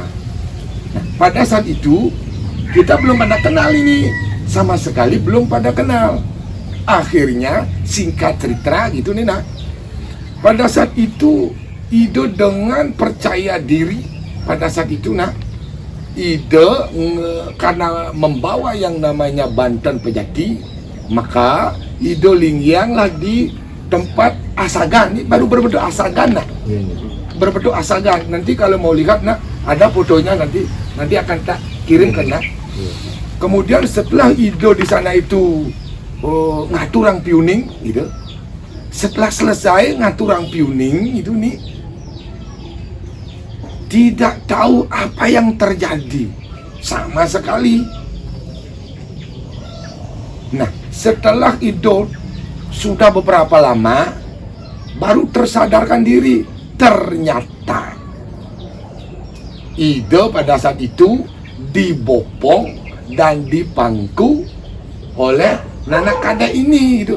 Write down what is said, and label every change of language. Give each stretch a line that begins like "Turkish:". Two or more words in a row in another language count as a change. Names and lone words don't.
Indonesian: Nah, pada saat itu kita belum pada kenal ini, sama sekali belum pada kenal. Akhirnya singkat cerita gitu nih nak, pada saat itu Ido dengan percaya diri pada saat itu nak, Ido karena membawa yang namanya Banten pejati, maka Ido lingyanglah di tempat asagan. Ini baru berbentuk asagan nak, berbentuk asagan. Nanti kalau mau lihat nak, ada fotonya, nanti akan tak kirim ke nak. Kemudian setelah Ido di sana itu
Balinese: ngaturang piuning
Indonesian: gitu. Setelah selesai
Balinese: ngaturang piuning
Indonesian: itu nih, tidak tahu apa yang terjadi sama sekali. Nah, setelah Ido sudah beberapa lama baru tersadarkan diri, ternyata Ido pada saat itu dibopong dan dipangku oleh Nana Kadek ini itu.